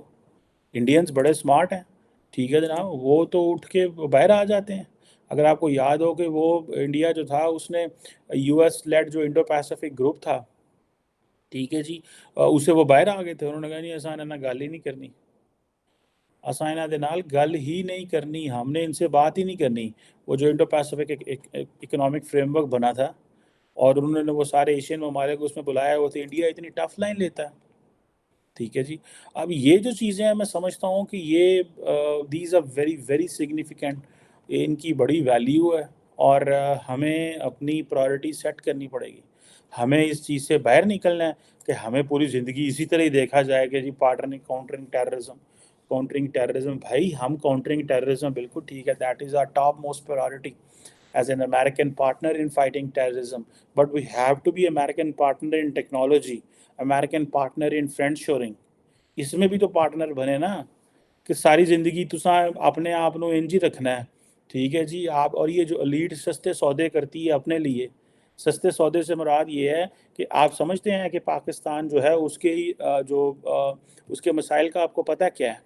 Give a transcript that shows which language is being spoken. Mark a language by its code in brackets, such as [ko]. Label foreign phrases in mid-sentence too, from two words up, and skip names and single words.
[ur] انڈینز بڑے سمارٹ ہیں, ٹھیک ہے جناب, وہ تو اٹھ کے باہر آ جاتے ہیں. اگر آپ کو یاد ہو کہ وہ انڈیا جو تھا اس نے [en] US-led [ur] جو انڈو پیسفک گروپ تھا, ٹھیک ہے جی, اسے وہ باہر آ گئے تھے. انہوں نے کہا نہیں آسان ہے نا, [pa] گل ہی نہیں کرنی, آسان دے نال گل ہی نہیں کرنی, [ur] ہم نے ان سے بات ہی نہیں کرنی. وہ جو انڈو پیسفک اکنامک فریم ورک بنا تھا اور انہوں نے وہ سارے ایشین ممالک اس میں بلایا ہوا تھا, انڈیا اتنی [en] tough line [ur] لیتا ہے, ٹھیک ہے جی. اب یہ جو چیزیں ہیں میں سمجھتا ہوں کہ یہ [en] these are very very significant, [ur] ان کی بڑی ویلیو ہے, اور ہمیں اپنی [en] priority set [ur] کرنی پڑے گی. ہمیں اس چیز سے باہر نکلنا ہے کہ ہمیں پوری زندگی اسی طرح ہی دیکھا جائے کہ جی [en] countering terrorism. [ur] بھائی ہم [en] countering terrorism [ur] بالکل ٹھیک ہے, [en] that is our topmost priority as an American partner in fighting terrorism, but we have to be American partner in technology, American partner in friend shoring. [ur] اس میں بھی تو پارٹنر بنے نا, کہ [pa] ساری زندگی تساں اپنے آپ نو انج ہی رکھنا ہے, [ur] ٹھیک ہے جی. آپ اور یہ جو ایلیٹ سستے سودے کرتی ہے اپنے لیے, سستے سودے سے مراد یہ ہے کہ آپ سمجھتے ہیں کہ پاکستان جو ہے اس کے اس کے مسائل کا آپ کو پتہ کیا ہے؟